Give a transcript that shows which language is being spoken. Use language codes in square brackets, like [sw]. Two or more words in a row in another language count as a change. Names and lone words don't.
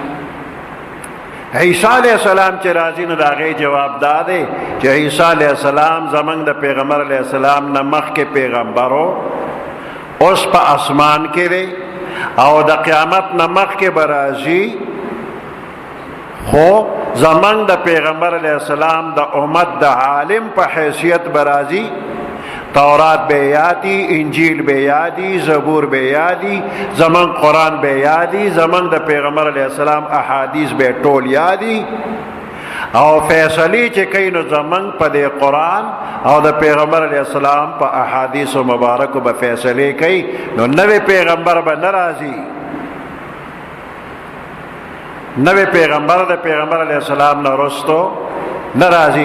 [ps] عیسی [ar] علیہ السلام [ps] چې راځي نو د هغې جواب دا دی چې عیسی [ar] علیہ السلام [ps] زمونږ د پیغمبر علیہ السلام نه مخکې پیغمبر و اوس په اسمان کې دی او د قیامت نه مخکې به راځي خو زمونږ د پیغمبر [ar] علیہ السلام [ps] د امت د عالم په حیثیت به راځي تورات به یادی، انجیل به یادی، زبور به یادی، زمان قرآن به یادی، زمان د پیغمبر [ar] علیہ السلام [ps] احادیث به ټول یادی او فیصلی چې کوي نو زمان په د قرآن او د پیغمبر [ar] علیہ السلام [ps] په احادیث مبارکو به فیصله کوي. نو نوی پیغمبر به ناراضي، نوی پیغمبر د پیغمبر [ar] علیہ السلام [ps] نه رستو ناراضي.